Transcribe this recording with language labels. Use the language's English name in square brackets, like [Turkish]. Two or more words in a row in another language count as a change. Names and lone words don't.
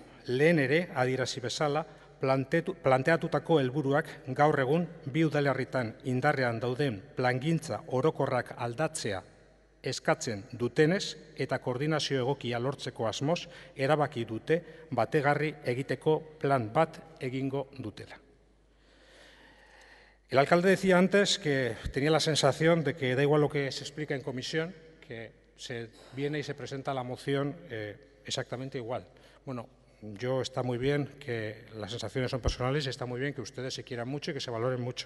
[Basque] Lehen ere, adierazi bezala, planteatutako helburuak gaur egun bi udalerritan indarrean dauden plangintza orokorrak aldatzea eskatzen dutenez eta koordinazio egokia lortzeko asmoz erabaki dute bategarri egiteko plan bat egingo dutela. [Spanish] El alcalde decía antes que tenía la sensación de que da igual lo que se explica en comisión, que se viene y se presenta la moción exactamente igual. Bueno, está muy bien que las sensaciones son personales y está muy bien que ustedes se quieran mucho y que se valoren mucho.